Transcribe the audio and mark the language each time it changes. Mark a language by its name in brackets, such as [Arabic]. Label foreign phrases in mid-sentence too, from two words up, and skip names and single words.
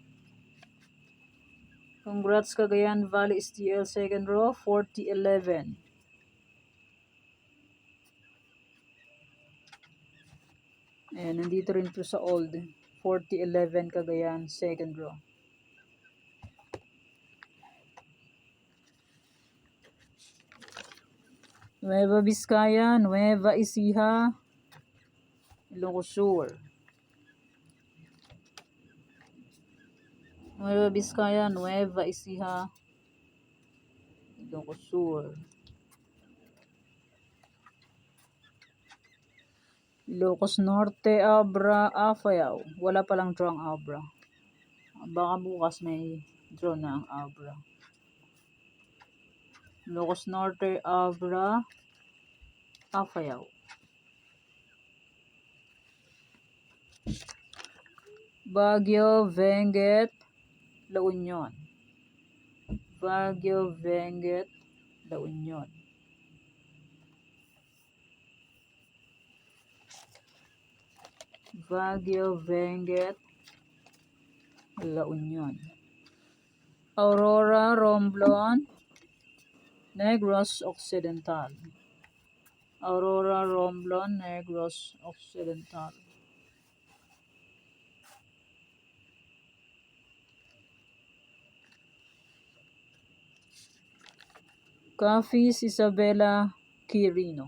[English] Congrats Cagayan Valley STL second row 4011. [Filipino] Ayan, nandito rin po sa old 4011 Cagayan [English] second row. [Filipino] Nueva Vizcaya, Nueva Ecija, Ilocos Sur. Nueva Vizcaya, Nueva Ecija, Ilocos Sur. Ilocos Norte, Abra, Afayao. Wala palang draw ang Abra. Baka bukas may draw na ang Abra. Ilocos Norte, Abra, Afayao. Baguio, Benguet, La Union. Baguio, Benguet, La Union. Baguio, Benguet, La Union. Aurora, Romblon, Negros Occidental. Aurora, Romblon, Negros Occidental. Cafis, Isabela, Quirino.